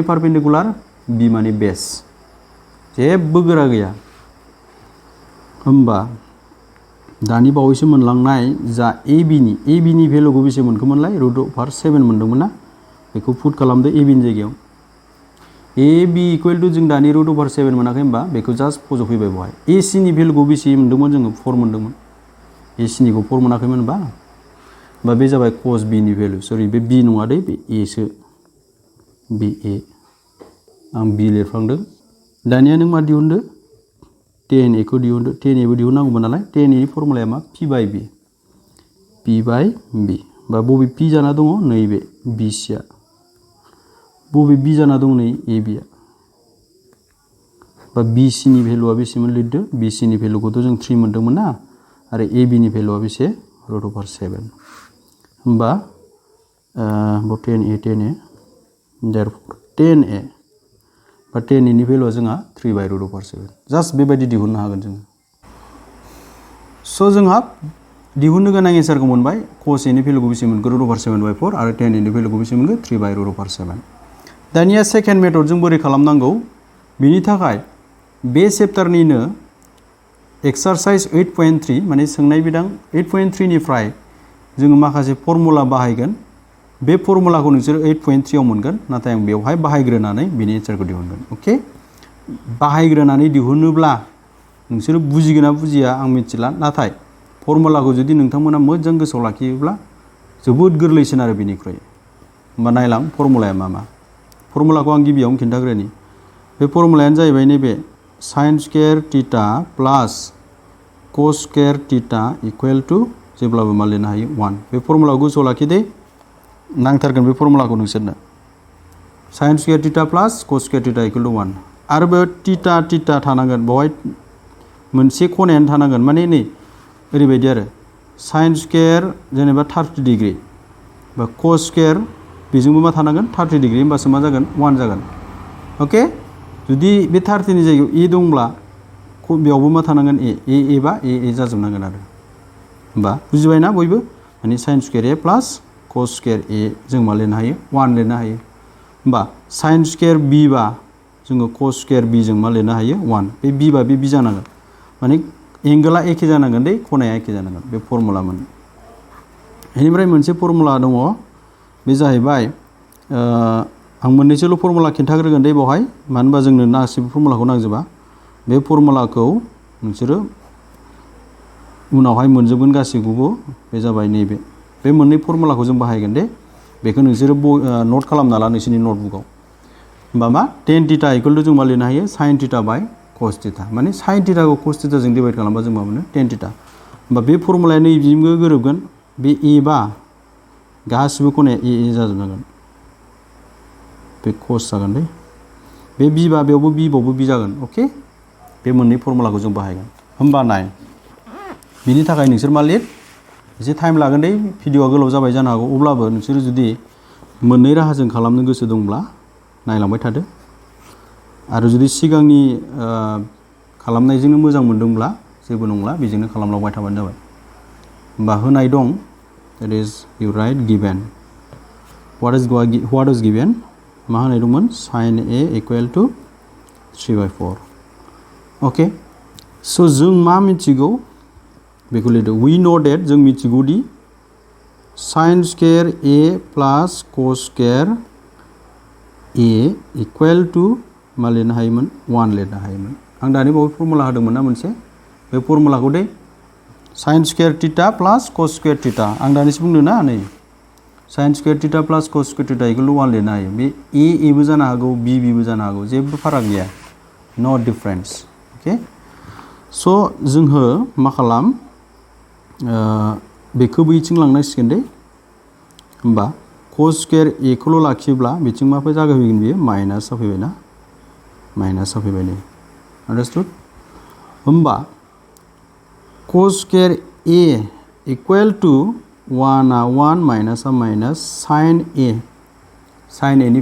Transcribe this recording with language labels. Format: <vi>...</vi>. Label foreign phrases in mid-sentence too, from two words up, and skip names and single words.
<brx>पारपेन्डिकुलार B माने बेस जेबो गोरा गैया होमबा दानि बावैसो मोनलांनाय जा AB नि भेलुखौ बेसे मोनखोमोनलाय</brx> <en>root over</en> <brx>7 मोनदोंमोन ना बेखौ पुट खालामदो AB नि जायगायाव</brx> <en>AB equal to</en> <brx>जों दानि रुट अभार 7 मोनाखै होमबा बेखौ जास्ट फज'फैबाय बेवहाय AC नि भेलुखौ बेसे मोनदोंमोन जोङो 4 मोनदोंमोन AC निखौ 4 मोनाखैमोन होमबा बे जाबाय cos B नि भेलु सरि बे B नङा दे बे A सो बे A आं B लिरफ्लांदों दानिया नों मा दिहुनदो tan a खौ दिहुनदो tan a बो दिहुननांगौमोन नालाय tan a नि फर्मुलाया मा</brx> <en>p by b</en> <brx>बा बबे p जाना दङ नैबे b c आ बबे b जाना दं नै a b आ बा b c नि भेलुआ बेसेमोन लिरदो b c नि भेलुखौथ' जों 3 मोनदोंमोन ना आरो a b नि भेलुआ बेसे √7 होमबा</brx> <en>tan a therefore tan a</en> <brx>बा tan a नि भेलुआ जोंहा 3/√7 जास्ट बेबायदि दिहुननो हागोन जों स' जोंहा दिहुननो गोनां एन्सारखौ मोनबाय cos a नि भेलुखौ बेसे मोनगोन √7/4 आरो tan a नि भेलुखौ बेसे मोनगोन 3/√7 दानिया सेकेन्ड मेथडजों बोरै खालामनांगौ बिनि थाखाय बे चेप्टारनिनो एक्सारसाइज 8.3 माने सोंनाय बिदां 8.3 निफ्राय जोङो माखासे फर्मुला बाहायगोन बे फर्मुलाखौ नोंसोर 8.3 आव मोनगोन नाथाय आं बेवहाय बाहायग्रोनानै बिनि एन्सारखौ दिहुनगोन ओके बाहायग्रोनानै दिहुनोब्ला नोंसोर बुजिगोन ना बुजिया आं मिथिला नाथाय फर्मुलाखौ जुदि नोंथांमोना मोजां गोसोआव लाखियोब्ला जोबोद गोरलैसिन आरो बिनिख्रुइ होमबा नायलां फर्मुलाया मा फर्मुलाखौ आं गिबियावनो खिन्थाग्रोनि बे फर्मुलायानो जाहैबाय नैबे</brx> <en>sin square theta plus cos square theta equal to</en> <brx>जेब्लाबो मा लिरनो हायो 1 बे फर्मुलाखौ गोसोआव लाखिदे नांथारगोन बे फर्मुलाखौ नोंसोरनो</brx> <en>sin square theta plus cos square theta equal to</en> <brx>1 आरो बे थीटा थानांगोन बेवहाय मोनसे खनायानो थानांगोन माने नै ओरैबायदि आरो sin स्क्वायर जेनेबा 30 डिग्री बा cos स्क्वायर बेजोंबो मा थानांगोन 30 डिग्री होमबासो मा जागोन 1 जागोन ओके जुदि बे 30 नि जायगायाव ए दंब्ला बेयावबो मा थानांगोन ए बा ए जाजोबनांगोन आरो होमबा बुजिबायना बयबो माने</brx> <en>sin square a plus cos square a</en> <brx>जों मा लिरनो हायो 1 लिरनो हायो होमबा</brx> <en>sin square b</en> <brx>बा जोङो</brx> <en>cos square b</en> <brx>जों मा लिरनो हायो 1 बे b बा बे b जानांगोन माने एंगोला एखे जानांगोन दै खनाया एखे जानांगोन बे फर्मुलामोन बेनिफ्राय मोनसे फर्मुला दङ बे जाहैबाय आं मोननैसोल' फर्मुला खिन्थाग्रोगोन दे बेवहाय मानो होनबा जोंनो गासैबो फर्मुलाखौ नांजोबा बे फर्मुलाखौ नोंसोरो उनावहाय मोनजोबगोन गासैखौबो बे जाबाय नैबे बे मोननै फर्मुलाखौ जों बाहायगोन दे बेखौ नोंसोरो नोट खालामना ला नोंसोरनि नोटबुकआव होमबा मा</brx> <en>tan theta equal to</en> <brx>जों मा लिरनो हायो</brx> <en>sin theta by cos theta</en> <brx>माने sin थीटाखौ cos थीटा जों डिवाइड खालामबा जों मा मोनो tan थीटा होमबा बे फर्मुलाया नैबेजोंबो गोरोबगोन बे a बा गासिबो खनाया a जाजोबनांगोन बे cos जागोन दे बे b बा बेयावबो b बावबो b जागोन ओके बे मोननै फर्मुलाखौ जों बाहायगोन होमबा नाय बिनि थाखाय नोंसोर मा लिर</brx> <en>some time</en> <brx>लागोन दे भिडिअआ गोलाव जाबाय जानो हागौ अब्लाबो नोंसोर जुदि मोननै राहाजों खालामनो गोसो दंब्ला नायलांबाय थादो आरो जुदि सिगांनि खालामनायजोंनो मोजां मोनदोंब्ला जेबो नंला बेजोंनो खालामलांबाय थाबानो जाबाय होमबा होनाय दं</brx> <en>that is you write given what is given</en> <brx>मा होनाय दंमोन</brx> <en>sin a equal to</en> <brx>3/4 ओके सो जों मा मिथिगौ बेखौ लिरदो</brx> <en>we know that</en> <brx>जों मिथिगौ</brx> <en>the sin square a plus cos square a equal to</en> <brx>मा लिरनो हायोमोन 1 लिरनो हायोमोन आं दानि बावै फर्मुला होदोंमोन ना मोनसे बे फर्मुलाखौ दे</brx> <en>sin square theta plus cos square theta</en> <brx>आं दानिसो बुंदों ना नै</brx> <en>sin square theta plus cos square theta equal to</en> <brx>1 लिरनो हायो बे a बो जानो हागौ b बो जानो हागौ जेबो फाराग गैया</brx> <en>no difference okay</en> <brx>सो जोंहो मा खालाम बेखौ बैथिं लांनांसिगोन दे होमबा</brx> <en>cos square a</en> <brx>खौल' लाखियोब्ला बिथिं माफोर जागोन बियो माइनास जाफैबाय ना माइनास जाफैबाय नै आन्डारस्टुड होमबा</brx> <en>cos square a equal to</en> <brx>1 आ 1 माइनास आ माइनास sin a नि</brx>